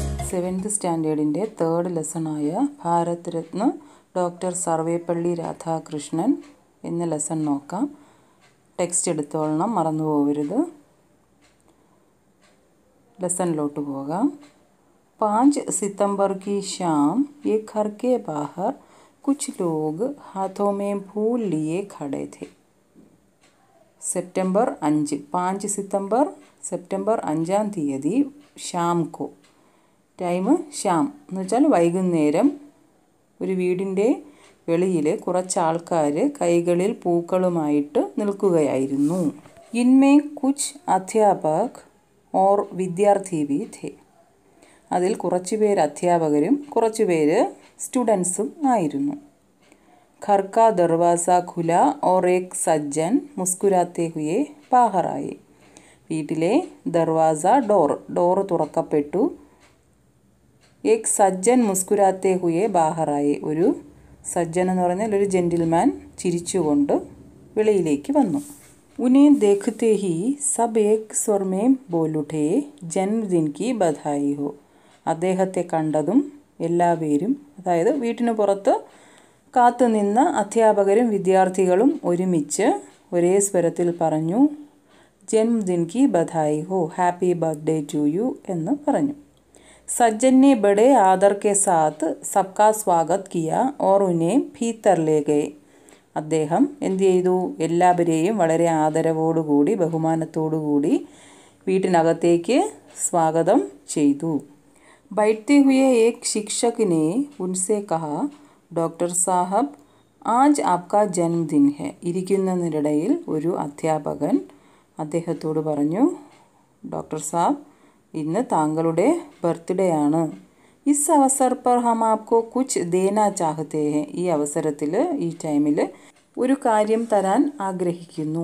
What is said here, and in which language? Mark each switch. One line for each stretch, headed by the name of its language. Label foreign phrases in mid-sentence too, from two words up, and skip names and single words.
English: seventh standard's third
Malayalam: ലെസണായ ഭാരത് രത്ന ഡോക്ടർ സർവേപ്പള്ളി രാധാകൃഷ്ണൻ എന്ന ലെസൺ നോക്കാം. ടെക്സ്റ്റ് എടുത്തോളണം, മറന്നു പോകരുത്. ലെസണിലോട്ട് പോകാം.
Hindi: 5 सितंबर की शाम एक घर के बाहर कुछ लोग हाथों में फूल लिए खड़े थे.
Malayalam: സെപ്റ്റംബർ 5 5 സിതംബർ സെപ്റ്റംബർ 5-ാം തീയതി
Hindi: शाम को,
Malayalam: ടൈം ഷാം എന്ന് വെച്ചാൽ വൈകുന്നേരം, ഒരു വീടിൻ്റെ വെളിയിൽ കുറച്ച് ആൾക്കാർ കൈകളിൽ പൂക്കളുമായിട്ട് നിൽക്കുകയായിരുന്നു.
Hindi: इनमें कुछ अध्यापक और विद्यार्थी भी थे.
Malayalam: അതിൽ കുറച്ച് പേര് അധ്യാപകരും കുറച്ച് പേര് സ്റ്റുഡൻസും ആയിരുന്നു.
Hindi: घर का दरवाज़ा खुला और एक सज्जन मुस्कुराते हुए बाहर आए.
Malayalam: വീട്ടിലെ ദർവാസ ഡോർ തുറക്കപ്പെട്ടു.
Hindi: एक सज्जन मुस्कुराते हुए बाहर आए.
Malayalam: ഒരു സജ്ജൻ എന്ന് പറഞ്ഞാൽ ഒരു ജെൻറ്റിൽമാൻ ചിരിച്ചുകൊണ്ട് വെളിയിലേക്ക് വന്നു.
Hindi: उन्हें देखते ही सब एक स्वर में बोल उठे जन्मदिन की बधाई हो.
Malayalam: അദ്ദേഹത്തെ കണ്ടതും എല്ലാവരും, അതായത് വീട്ടിന് പുറത്ത് കാത്തുനിന്ന അധ്യാപകരും വിദ്യാർത്ഥികളും ഒരുമിച്ച് ഒരേ സ്വരത്തിൽ പറഞ്ഞു
Hindi: जन्मदिन की बधाई हो,
English: happy birthday to you
Malayalam: എന്ന് പറഞ്ഞു.
Hindi: സജ്ജൻ ने बड़े आदर के साथ सबका स्वागत किया और उन्हें भीतर ले गए.
Malayalam: അദ്ദേഹം എന്ത് ചെയ്തു? എല്ലാവരെയും വളരെ ആദരവോടുകൂടി ബഹുമാനത്തോടുകൂടി വീട്ടിനകത്തേക്ക് സ്വാഗതം ചെയ്തു. बैठते हुए एक शिक्षक ने उनसे कहा डॉक्टर साहब आज आपका जन्मदिन है. ഇരിക്കുന്നതിനിടയിൽ ഒരു അധ്യാപകൻ അദ്ദേഹത്തോട് പറഞ്ഞു, ഡോക്ടർ സാബ് ഇന്ന് താങ്കളുടെ ബർത്ത്ഡേ ആണ്.
Hindi: इस अवसर पर हम आपको कुछ देना चाहते हैं.
Malayalam: ഈ അവസരത്തിൽ, ഈ ടൈമിൽ ഒരു കാര്യം തരാൻ ആഗ്രഹിക്കുന്നു.